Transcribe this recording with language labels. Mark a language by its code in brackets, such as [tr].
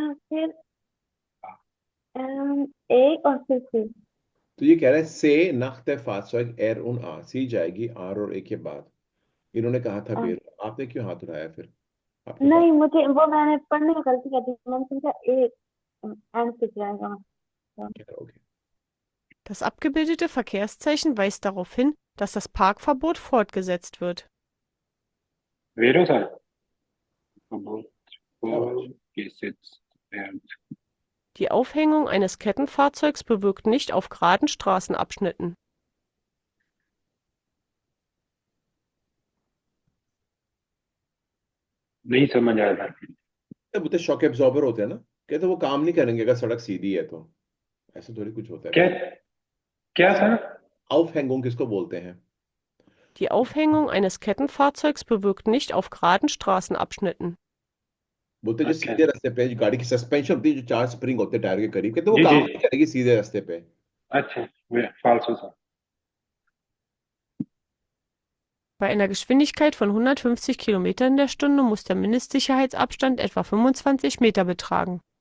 [hi] फिर ए और फिर सी। तो ये कह रहा है से [de] nach der Fahrzeug R und A, [hi] सी जाएगी आर और ए के बाद। इन्होंने कहा था अ, बेर। आपने क्यों हाथ उठाया फिर? आपके पास नहीं मुझे वो मैंने पढ़ने में गलती कर दी मैंने सोचा ए एंड पे जाएगा मतलब। क्या करोगे? [de] Das abgebildete Verkehrszeichen weist darauf hin, dass das Parkverbot fortgesetzt wird. [hi] वेरो sir. बहुत शाबाश। [de] gesetzt werden। Die Aufhängung eines Kettenfahrzeugs bewirkt nicht auf geraden Straßenabschnitten. [hi] नहीं समझ आया सर। वो तो शॉक एब्जॉर्बर होते हैं ना, कहते वो काम नहीं करेंगे अगर सड़क सीधी है तो। ऐसा थोड़ी कुछ होता है क्या भाई। क्या सर? Aufhängung किसको बोलते हैं? [de] Die Aufhängung eines Kettenfahrzeugs bewirkt nicht auf geraden Straßenabschnitten. [hi] बोलते हैं जो अच्छा सीधे रास्ते पे जो गाड़ी की सस्पेंशन होती है, जो चार स्प्रिंग होते हैं टायर के करीब, कहते वो जी काम जी। नहीं करेगी सीधे रास्ते पे। अच्छा फाल्सो sir. [de] Bei einer Geschwindigkeit von 150 Kilometern in der Stunde muss der Mindestsicherheitsabstand etwa 25 Meter betragen.